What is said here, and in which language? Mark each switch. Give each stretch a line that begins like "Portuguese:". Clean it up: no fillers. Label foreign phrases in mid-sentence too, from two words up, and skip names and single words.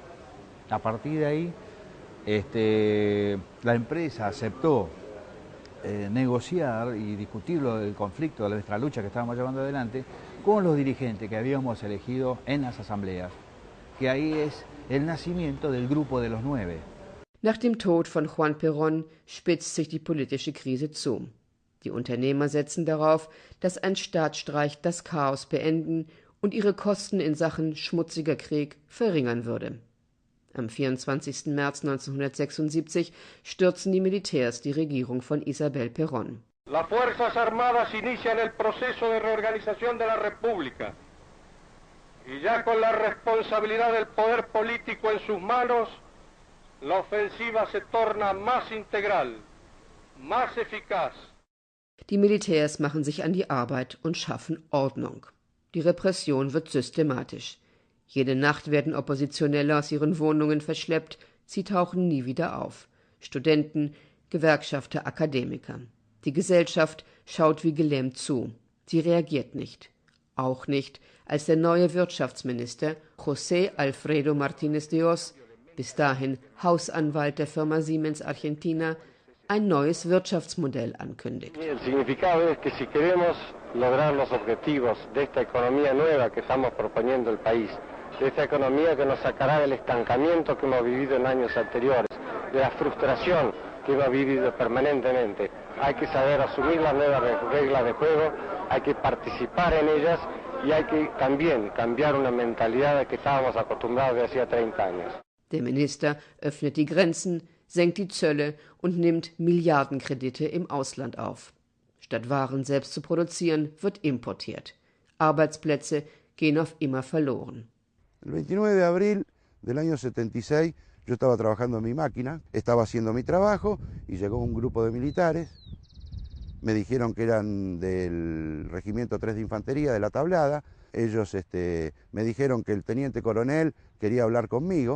Spanish: A partir de ahí, la empresa aceptó negociar y discutir el conflicto de nuestra lucha que estábamos llevando adelante con los dirigentes que habíamos elegido en las asambleas, que ahí es el nacimiento del Grupo de los 9.
German: Nach dem Tod von Juan Perón spitzt sich die politische Krise zu. Die Unternehmer setzen darauf, dass ein Staatsstreich das Chaos beenden und ihre Kosten in Sachen schmutziger Krieg verringern würde. Am 24. März 1976 stürzen die Militärs die Regierung von Isabel Perón.
Spanish: Las Fuerzas Armadas inician el proceso de reorganización de la República y ya con la responsabilidad del poder político en sus manos, la ofensiva se torna más integral, más eficaz.
German: Die Militärs machen sich an die Arbeit und schaffen Ordnung. Die Repression wird systematisch. Jede Nacht werden Oppositionelle aus ihren Wohnungen verschleppt, sie tauchen nie wieder auf. Studenten, Gewerkschafter, Akademiker. Die Gesellschaft schaut wie gelähmt zu. Sie reagiert nicht. Auch nicht, als der neue Wirtschaftsminister José Alfredo Martínez de Hoz, bis dahin Hausanwalt der Firma Siemens Argentina, ein neues Wirtschaftsmodell ankündigt.
Spanish: El significado es que si queremos lograr los objetivos de esta economía nueva que estamos proponiendo el país, de esta economía que nos sacará del estancamiento que hemos vivido en años anteriores, de la frustración que hemos vivido permanentemente, hay que saber asumir las nuevas reglas de juego, hay que participar en ellas y hay que también cambiar una mentalidad de que estábamos acostumbrados de hacía 30 años.
German: Der Minister öffnet die Grenzen, senkt die Zölle und nimmt Milliardenkredite im Ausland auf. Statt Waren selbst zu produzieren, wird importiert. Arbeitsplätze gehen auf immer verloren.
Spanish: El 29 de abril del año 76 yo estaba trabajando en mi máquina, estaba haciendo mi trabajo y llegó un grupo de militares. Me dijeron que eran del Regimiento 3 de Infantería de La Tablada. Ellos me dijeron que el teniente coronel quería hablar conmigo.